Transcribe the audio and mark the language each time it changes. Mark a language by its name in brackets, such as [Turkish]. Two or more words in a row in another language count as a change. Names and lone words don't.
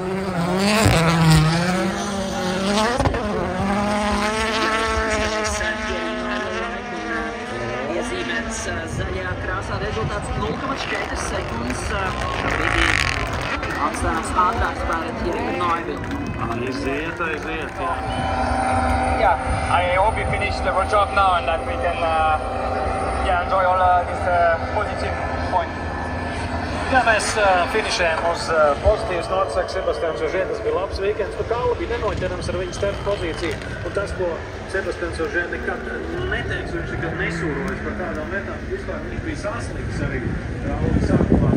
[Latvian] Iezīmēts zaļajā krāsā rezultāts 0,4 sekundes. Atstājums ātrāks pārēt Jēga Neuvill. Aiziet, jā. [English] Yeah, I hope we finish the road job now and that we can enjoy all these positive points. [Latvian] Jā, mēs finišējam uz pozitīvas notas, saka Sebastians Ožē, tas bija labs weekends, bet Kalli bija nenoķerams ar viņa starta pozīciju. Un tas, ko Sebastians Ožē nekad neteiks, viņš nekad nesūrojas par tādām lietām, vispār viņš bija sasliks arī Ralli sākumā.